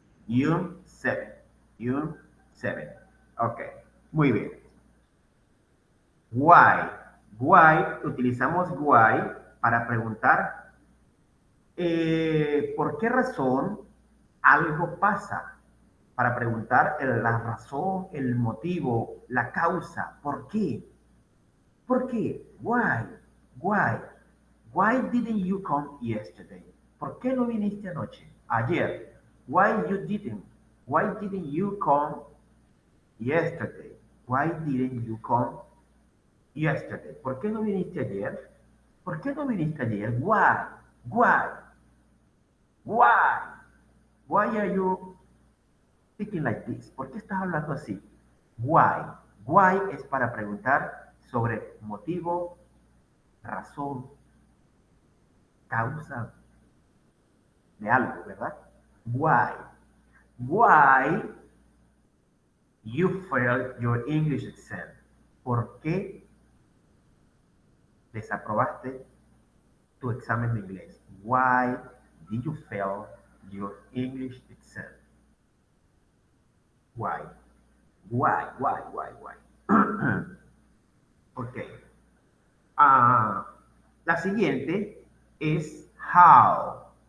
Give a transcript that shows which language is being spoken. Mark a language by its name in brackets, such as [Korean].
[English] June 7. June 7. Ok. [Spanish] Muy bien. [English] Why. Why. [Spanish] Utilizamos why para preguntar por qué razón algo pasa. Para preguntar la razón, el motivo, la causa. ¿Por qué? ¿Por qué? [English] Why? Why? Why didn't you come yesterday? [Spanish] ¿Por qué no viniste anoche? Ayer. [English] Why you didn't? Why didn't you come yesterday? Why didn't you come yesterday? [Spanish] ¿Por qué no viniste ayer? ¿Por qué no viniste ayer? [English] Why? Why? Why? Why are you speaking like this? [Spanish] ¿Por qué estás hablando así? [English] Why? [Spanish] Why es para preguntar sobre motivo, razón, causa de algo, ¿verdad? [English] Why? Why you failed your English exam? [Spanish] ¿Por qué desaprobaste tu examen de inglés? [English] Why did you fail your English exam? Why? Why? [Spanish] Ok. La siguiente es how.